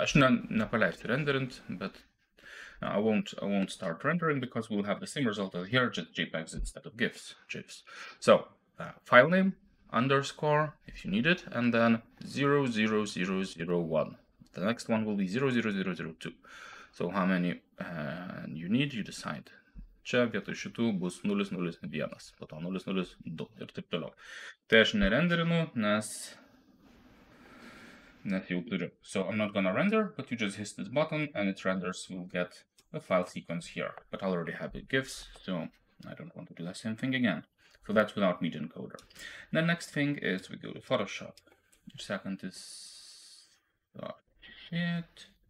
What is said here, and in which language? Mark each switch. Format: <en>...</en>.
<lt>Aš nepaleisiu renderint,</lt> <en>but I won't start rendering because we'll have the same result as here, just JPEGs instead of gifs. So file name underscore if you need it, and then 00001. The next one will be 00002. So how many you need, you decide.</en> <lt>Čia vietoj šitų bus 001, po to 002 ir taip toliau. Tai aš nerenderinu, nes jau turiu.</lt> <en>So I'm not gonna render, but you just hit this button and it renders. We'll get a file sequence here, but I already have the gifs, so I don't want to do the same thing again. So that's without media encoder. The next thing is we go to Photoshop. Second is shit.</en>